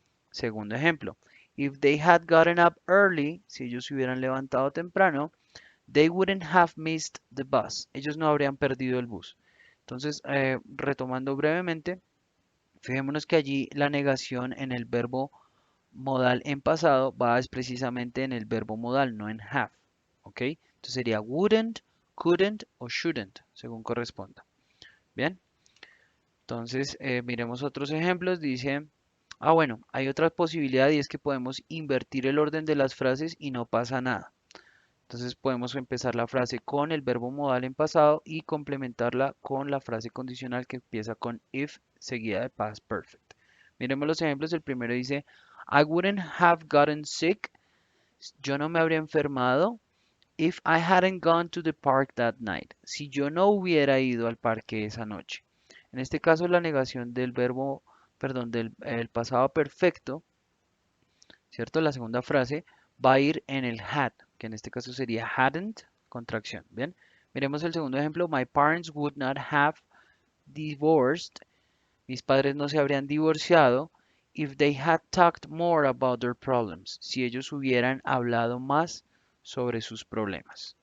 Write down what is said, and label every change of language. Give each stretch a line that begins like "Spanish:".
Spanish: Segundo ejemplo,
English: if they had gotten up early,
Spanish: si ellos se hubieran levantado temprano,
English: they wouldn't have missed the bus.
Spanish: Ellos no habrían perdido el bus. Entonces, retomando brevemente, fijémonos que allí la negación en el verbo modal en pasado va es precisamente en el verbo modal, no en have. ¿Ok? Entonces sería wouldn't, couldn't o shouldn't, según corresponda. Bien, entonces miremos otros ejemplos. Dice, bueno, hay otra posibilidad y es que podemos invertir el orden de las frases y no pasa nada. Entonces podemos empezar la frase con el verbo modal en pasado y complementarla con la frase condicional que empieza con if seguida de past perfect. Miremos los ejemplos. El primero dice,
English: I wouldn't have gotten sick.
Spanish: Yo no me habría enfermado
English: if I hadn't gone to the park that night.
Spanish: Si yo no hubiera ido al parque esa noche. En este caso la negación del verbo, perdón, del el pasado perfecto, ¿cierto? La segunda frase va a ir en el had, que en este caso sería hadn't, contracción. Bien, miremos el segundo ejemplo.
English: My parents would not have divorced.
Spanish: Mis padres no se habrían divorciado
English: if they had talked more about their problems.
Spanish: Si ellos hubieran hablado más sobre sus problemas.